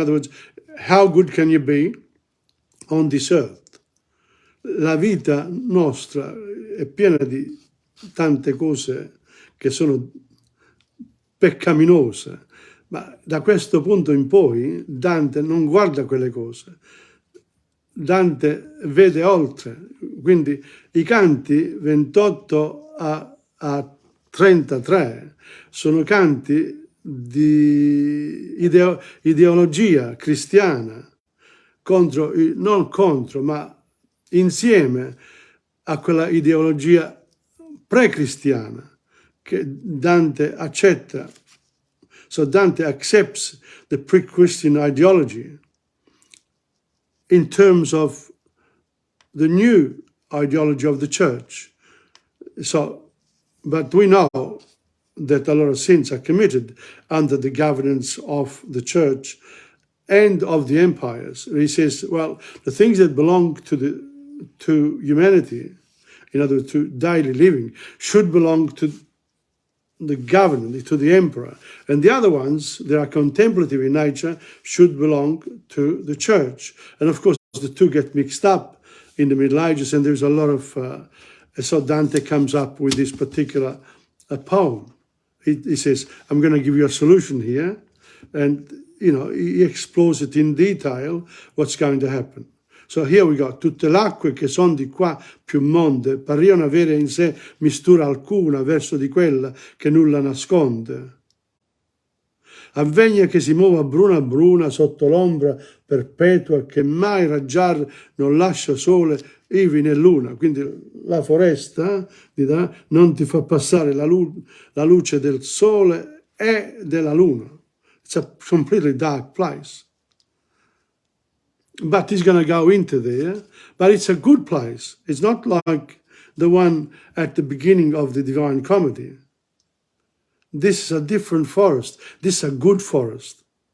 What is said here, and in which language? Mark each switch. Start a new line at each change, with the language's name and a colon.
English: In other words, how good can you be on this earth?
Italian: La vita nostra è piena di tante cose che sono peccaminose, ma da questo punto in poi Dante non guarda quelle cose. Dante vede oltre, quindi i canti 28 a 33 sono canti di ideologia cristiana, non contro, ma insieme a quella ideologia pre-cristiana che Dante accetta.
English: So Dante accepts the pre-Christian ideology in terms of the new ideology of the church. So, but we know that a lot of sins are committed under the governance of the church and of the empires. He says, well, the things that belong to humanity, in other words, to daily living, should belong to the government, to the emperor. And the other ones that are contemplative in nature should belong to the church. And of course, the two get mixed up in the Middle Ages, and there's a lot of... so Dante comes up with this particular poem. He says, I'm going to give you a solution here. And, you know, he explores it in detail, what's going to happen. So here we go.
Italian: Tutte le acque che son di qua più monde pariono avere in sé mistura alcuna verso di quella che nulla nasconde. Avvegna che si muova bruna a bruna sotto l'ombra perpetua che mai raggiar non lascia sole ivi né luna. Quindi la foresta non ti fa passare la luce del sole e della luna.
English: It's a completely dark place. But he's going to go into there. But it's a good place. It's not like the one at the beginning of the Divine Comedy. This is a different forest. This is a good forest.